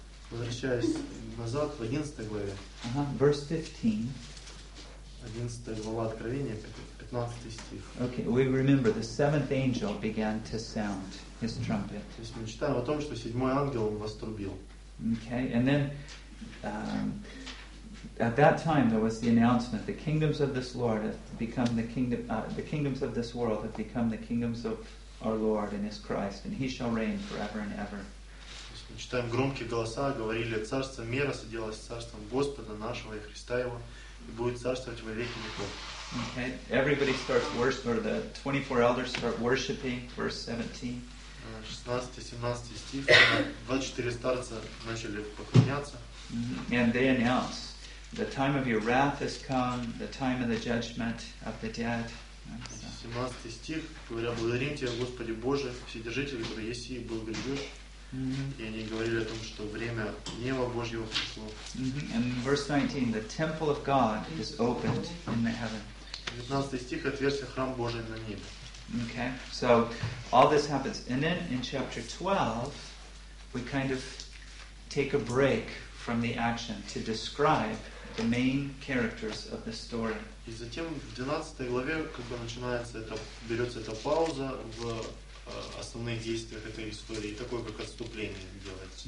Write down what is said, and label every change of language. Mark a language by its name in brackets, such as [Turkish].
[Russian] Возвращаясь назад в 11 главе. [English] Verse 15. [Russian] 11 глава Откровения, 15 стих. [English] Okay, we remember the seventh angel began [Russian] то есть мы читаем о том, что седьмой ангел вострубил. [English] Okay, and then at that time there was the announcement: the kingdoms of this Lord have become the kingdoms of this world have become the kingdoms of our Lord and His Christ, and He shall reign forever and ever. [Russian] Мы читаем громкие голоса, говорили: «Царство мира соделалось с царством Господа нашего и Христа его, и будет царствовать во веки веков». [English] Okay. Everybody starts worship, or the 24 elders start worshiping, verse 17. [Russian] 16-17 стих, 24 старца начали поклоняться. [English] And they announce, the time of your wrath has come, the time of the judgment of the dead. [Russian] 17 стих, говоря: «Благодарим Тебя, Господи Боже, Вседержитель, который есть и был грядешь». И они говорили о том, что время гнева Божьего пришло. [English] And verse 19, the temple of God is opened in the heaven. [Russian] 19 стих, отверстие храм Божий на небе. [English] Okay, so all this happens. And then in chapter 12, we kind of take a break from the action to describe the main characters of the story. [Russian] И затем в 12 главе как бы начинается это, берется эта пауза в основных действиях этой истории, такое как отступление делается.